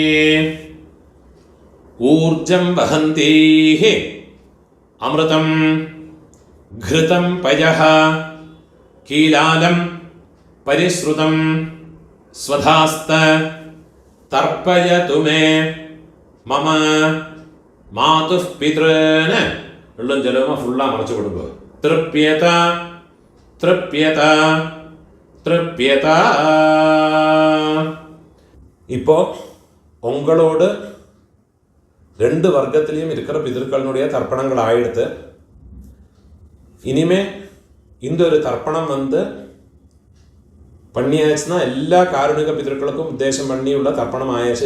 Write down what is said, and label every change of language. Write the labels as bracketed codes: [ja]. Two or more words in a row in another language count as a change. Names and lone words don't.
[sa] ഊർജം വഹന്തീഃ അമൃതം ഘൃതം പയഃ കീലാലം പരിശ്രുതം സ്വധാസ്ത തർപ്പയതു മേ മമ മാതുഃ പിതॄൻ. [ml] വെള്ളം ജലവുമ ഫുള്ളാ മറച്ചു കൊടുക്കുക. [sa] തൃപ്യത തൃപ്യത തൃപ്യത. [ta] இப்போ உங்களோடு ரெண்டு வர்க்கத்திலையும் இருக்கிற பிதர்களுடைய தர்ப்பணங்கள் ஆயிடுத்து. இனிமே இந்த ஒரு தர்ப்பணம் பண்ணியாச்சுன்னா எல்லா காருணிக பிதர்களுக்கும் உத்தேசம் பண்ணி உள்ள தர்ப்பணம் ஆயாச்சு.